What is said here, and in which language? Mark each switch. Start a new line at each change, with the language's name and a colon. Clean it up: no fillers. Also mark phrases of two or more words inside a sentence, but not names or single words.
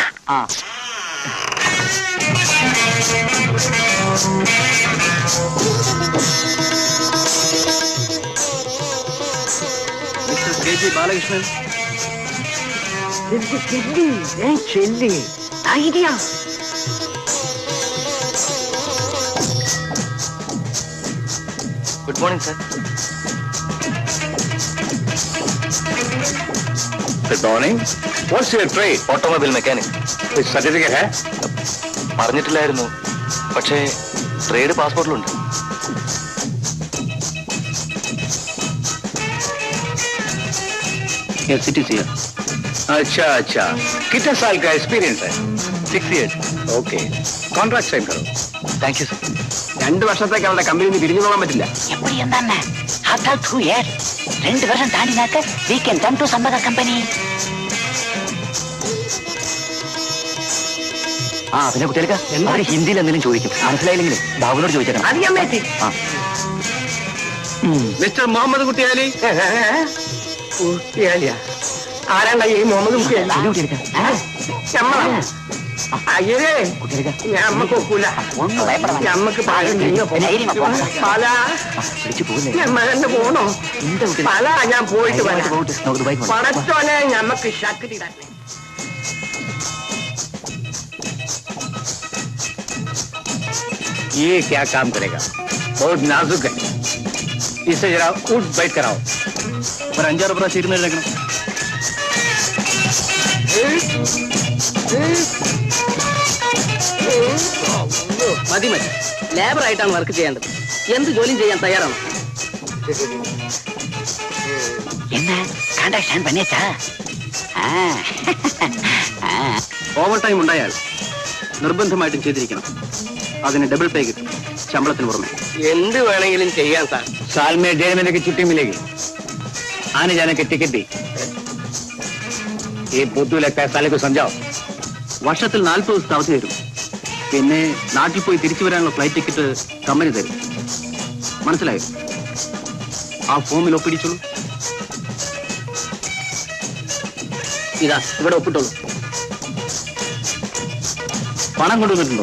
Malayalam: ബാലകൃഷ്ണൻ ചെല്ലി ധൈര്യ.
English: good morning sir. Good morning. What's your trade? automobile mechanic. Which certificate hai?
Malayalam: പറഞ്ഞിട്ടില്ലായിരുന്നു, പക്ഷേ ട്രേഡ് പാസ്പോർട്ടിലുണ്ട്.
Hindi: अच्छा. कितने साल का एक्सपीरियंस है?
English: 6 years.
Hindi: ओके. कॉन्ट्रैक्ट साइन करो.
English: thank you sir.
Malayalam: 2 വർഷത്തേക്ക് അവരുടെ കമ്പനിയിൽ നിന്ന് പിരിഞ്ഞു പോകാൻ പറ്റില്ല.
Tamil: எப்படி இருந்தா
English: after 2 years
Tamil: 2 வருஷம் தாண்டினாக்க
English: we can come to some other company.
Malayalam: പിന്നെ കുട്ടികൾക്ക് അവർ ഹിന്ദിയിൽ എന്തെങ്കിലും ചോദിക്കും, മനസ്സിലായില്ലെങ്കിലും ബാബുനോട് ചോദിച്ചേക്കണം. അധികം പറ്റി. മിസ്റ്റർ മുഹമ്മദ് കുട്ടിയാലി. കുട്ടിയാലിയാ? ആരാണ്ട ഈ മുഹമ്മദ് കുട്ടിയാലി? അയ്യേ, ഞമ്മക്ക് ഒക്കൂല. ഞമ്മക്ക് പല ഞമ്മ തന്നെ പോണോ? പല ഞാൻ പോയിട്ട് വരാം. പടച്ചോനെ ഞമ്മക്ക് ശക്തി തന്നെ.
Hindi: ये क्या काम करेगा? बहुत नाजुक है. इसे जरा उठ बैठ कराओ.
Malayalam: ഒരു 5-6 പ്രാവശ്യം ഇരുന്ന് എഴുതേക്കണം. മതി ലേബർ ആയിട്ടാണ് വർക്ക് ചെയ്യേണ്ടത്. എന്ത് ജോലിയും ചെയ്യാൻ തയ്യാറാണ്.
Tamil: என்ன
English: contract sign
Tamil: பண்ணியாச்சா?
Malayalam: ഓവർ ടൈം ഉണ്ടായാൽ നിർബന്ധമായിട്ടും ചെയ്തിരിക്കണം. അതിന്
English: double pay
Malayalam: കിട്ടും, ശമ്പളത്തിന് പുറമെ. എന്ത് വേണമെങ്കിലും ചെയ്യാൻ സാർ.
Hindi: साल में 1.5 महीने की छुट्टी मिलेगी. आने जाने की टिकट भी. ये बुद्धू लगता है, साले को समझाओ.
Malayalam: വർഷത്തിൽ 40 ദിവസത്തെ അവധി തരും. പിന്നെ നാട്ടിൽ പോയി തിരിച്ചു വരാനുള്ള ഫ്ലൈറ്റ് ടിക്കറ്റ് കമ്പനി തരും. മനസ്സിലായോ? ആ ഫോമിൽ ഒപ്പിടിച്ചോളൂ. ഇതാ ഇവിടെ ഒപ്പിട്ടോളൂ. പണം കൊണ്ടുവന്നിട്ടുണ്ടോ?